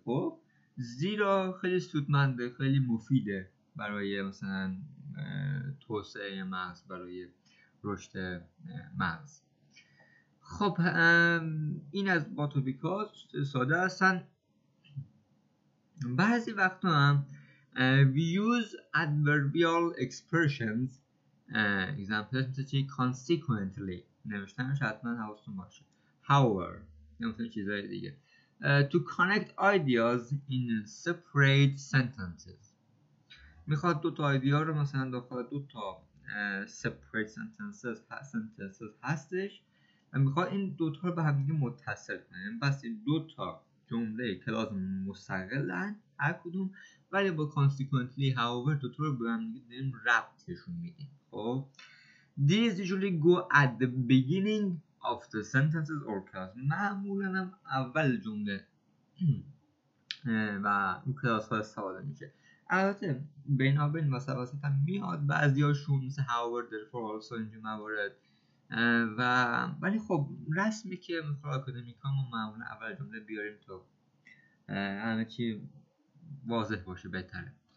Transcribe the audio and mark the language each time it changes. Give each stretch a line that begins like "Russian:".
Persian: خب زیرا خیلی سودمنده، خیلی مفیده برای مثلا توسعه مغز، برای رشد مغز. خب این از با تو بیکاز ساده هستن. بعضی وقتا هم
English: we use adverbial expressions.
Persian: examples مثل چی؟ consequently نوشتنش حتما حواستون باشه. however یا مثلا چیزهای دیگه.
English: to connect ideas in separate sentences.
Persian: میخواد دو تا ایدیا رو مثلا داخل دو تا
English: separate sentences
Persian: هستش و میخواد این دو تا رو به هم دیگه متصل کنه. بس این دو تا جمله کلاس مستقلن هر کدوم، ولی با consequently however دو تا رو به هم دیگه داریم ربطشون میدیم.
English: خب these usually go at the beginning of the sentences or class.
Persian: معمولا هم اول جمله و اون کلاس ها استفاده میشه. البته بینابین وسط هم میاد بعضیاشون مثل هاورد فورالسو اینجور موارد و ولی خب رسمی که مثلا آکادمیک ها ما معمولا اول جمله بیاریم تا همه چی واضح باشه بهتره.